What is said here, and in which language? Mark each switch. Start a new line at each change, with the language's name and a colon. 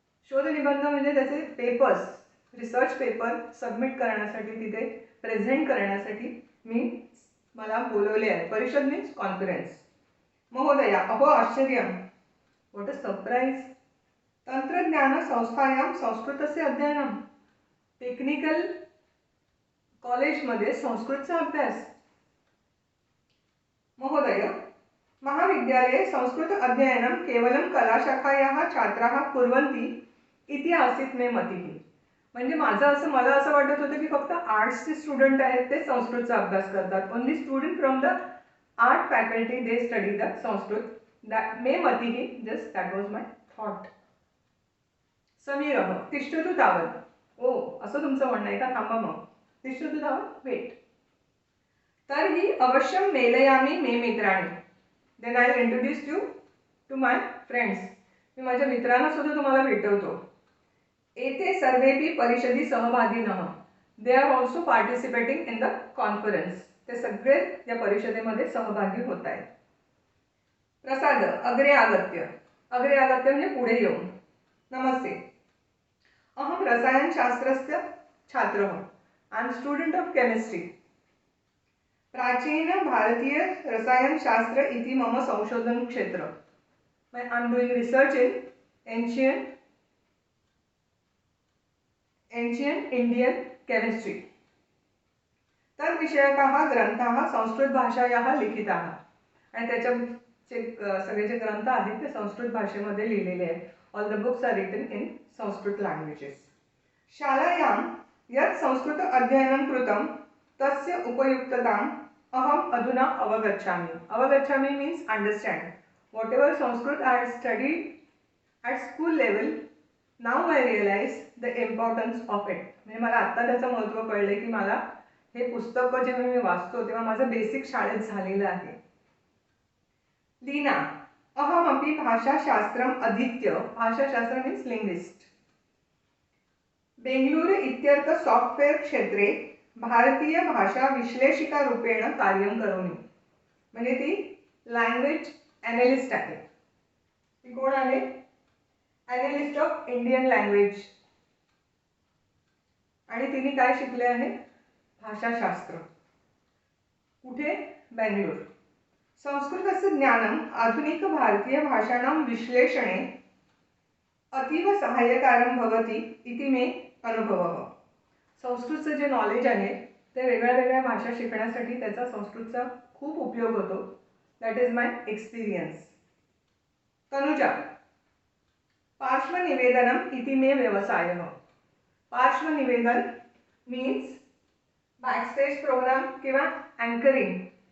Marathi: शोध निबंध म्हणजे त्याचे पेपर्स, रिसर्च पेपर सबमिट करण्यासाठी, तिथे प्रेझेंट करण्यासाठी मला बोलवले आहे.
English: परिषद means conference.
Sanskrit: महोदया, अहो आश्चर्यं.
English: What a surprise.
Sanskrit: तंत्रज्ञान संस्थायां संस्कृतस्य अध्ययनं.
Marathi: टेक्निकल कॉलेजमध्ये संस्कृतचा अभ्यास.
Sanskrit: महोदय, महाविद्यालये संस्कृत अध्ययनं केवलं कलाशाखायाः छात्राः कुर्वन्ति इति आसीत् मे मतिः.
Marathi: म्हणजे मला असं वाटत होतं की फक्त आर्ट्सचे स्टुडंट आहेत ते संस्कृतचा अभ्यास करतात.
English: Only student from the art faculty they study the Sanskrit. That
Sanskrit: may मतिः.
English: Just that was my thought. समीरः,
Sanskrit: तिष्ठतु तावत्.
Marathi: ओ, असं तुमचं म्हणणं आहे का? थांबा मग.
Sanskrit: तिष्ठतु तावत्, वेट. तर्हि अवश्यं मेलयामि मे मित्राणि.
English: Then I will introduce you to my friends.
Marathi: मी माझ्या मित्रांना सुद्धा तुम्हाला भेटवतो.
Sanskrit: एते सर्वेपि परिषदी सहभागिनः.
English: They are also participating in the conference.
Marathi: ते सगळे या परिषदेमध्ये सहभागी होत आहेत. प्रसाद,
Sanskrit: अग्रे आगत्य.
Marathi: अग्रे आगत्य म्हणजे पुढे येऊन.
Sanskrit: नमस्ते. अहम रसायनशास्त्रस्य छात्रः.
English: I am student of chemistry.
Sanskrit: प्राचीन भारतीय रसायनशास्त्र इति मम संशोधन क्षेत्र.
English: I am doing research in ancient Indian chemistry.
Sanskrit: तद्विषयकाः ग्रंथाः Sanskrit भाषायाः लिखिताः. आणि
Marathi: सगळे जे ग्रंथ आहेत ते संस्कृत भाषेमध्ये लिहिलेले आहेत.
English: All the books are written in Sanskrit languages.
Sanskrit: शालायां यत् संस्कृत अध्ययनं कृतं तस्य उपयुक्तताम् अहम अधुना अवगच्छामि.
English: अवगच्छामि means understand. Whatever Sanskrit I had studied at school level, now I realize the importance of it.
Marathi: म्हणजे मला आत्ता त्याचं महत्त्व कळलं की मला हे पुस्तकं जेव्हा मी वाचतो तेव्हा माझं बेसिक शाळेत झालेलं आहे.
Sanskrit: लीना, अहमपि भाषाशास्त्रम् अधीत्य,
English: भाषाशास्त्र means linguist,
Sanskrit: बेंगलुरु इत्यर्थ सॉफ्टवेअर क्षेत्रे भारतीय भाषा विश्लेषिका रूपेण कार्यं करोमि.
Marathi: म्हणजे ती लँग्वेज ॲनालिस्ट आहे. ती कोण आहे?
English: Analyst of Indian language.
Marathi: आणि तिने काय शिकले आहे? भाषाशास्त्र. कुठे? बेंगळूर.
Sanskrit: संस्कृतस्य ज्ञानम् आधुनिक भारतीय भाषाणां विश्लेषणे अतीव सहाय्यकारं भवति इति मे अनुभवः.
Marathi: संस्कृतचं जे नॉलेज आहे ते वेगळ्या वेगळ्या भाषा शिकण्यासाठी त्याचा संस्कृतचा खूप उपयोग होतो.
English: That is my experience.
Sanskrit: Tanuja, पार्श्वनिवेदनम इति मे व्यवसायः.
English: पार्श्वनिवेदन means backstage program किंवा anchoring.